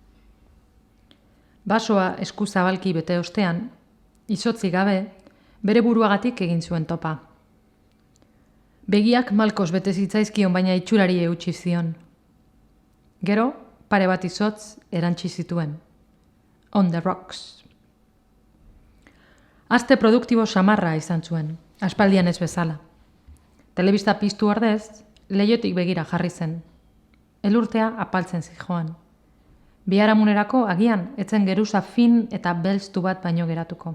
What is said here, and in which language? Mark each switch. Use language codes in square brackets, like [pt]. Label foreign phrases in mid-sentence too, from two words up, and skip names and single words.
[eu] Basoa esku zabalki bete ostean, izotzi gabe, bere buruagatik egin zuen topa. Begiak malkoz bete zitzaizkion baina itxurari eutsi zion. Gero, pare bat izotz erantsi zituen. [en] On the rocks. [eu] Aste produktibo samarra izan zuen, aspaldian ez bezala. Telebista piztu ordez, leihotik begira jarri zen. Elurtea apaltzen zijoan. Biharamunerako agian etzen geruza fin eta belztu bat baino geratuko.